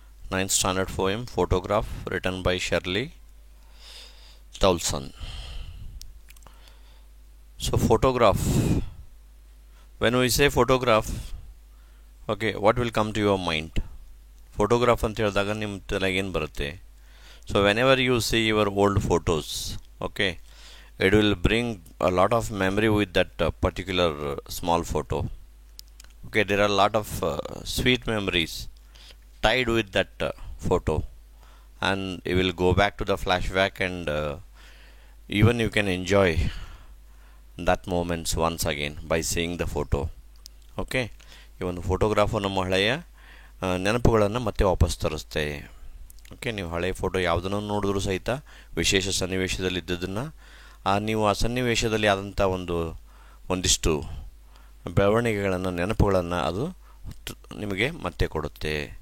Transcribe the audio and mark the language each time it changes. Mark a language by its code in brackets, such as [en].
[en] Ninth standard poem photograph written by Shirley Towson. So photograph. When we say photograph, okay, what will come to your mind? [kn] Photograph ಅಂತ ಹೇಳಿದಾಗ ನಿಮ್ಮ ತಲೆಗೆ ಏನು ಬರುತ್ತೆ? [en] So whenever you see your old photos, okay, it will bring a lot of memory with that particular small photo. Okay, there are a lot of sweet memories tied with that photo, and you will go back to the flashback, and even you can enjoy that moments once again by seeing the photo. [kn] Okay, ಈ ಒಂದು photograph ನಮ್ಮ ಹಳೆಯ ನೆನಪುಗಳನ್ನು ಮತ್ತೆ ವಾಪಸ್ ತರಿಸುತ್ತೆ. Okay, ನೀವು ಹಳೆಯ photo ಯಾವುದನ್ನು ನೋಡಿದ್ರೂ ಸಹಿತ ವಿಶೇಷ ಸನ್ನಿವೇಶದಲ್ಲಿ ಇದ್ದದನ್ನು ನೀವು ಆ ಸನ್ನಿವೇಶದಲ್ಲಿ ಆದಂಥ ಒಂದಿಷ್ಟು ಬೆಳವಣಿಗೆಗಳನ್ನು ನೆನಪುಗಳನ್ನು ಅದು ನಿಮಗೆ ಮತ್ತೆ ಕೊಡುತ್ತೆ.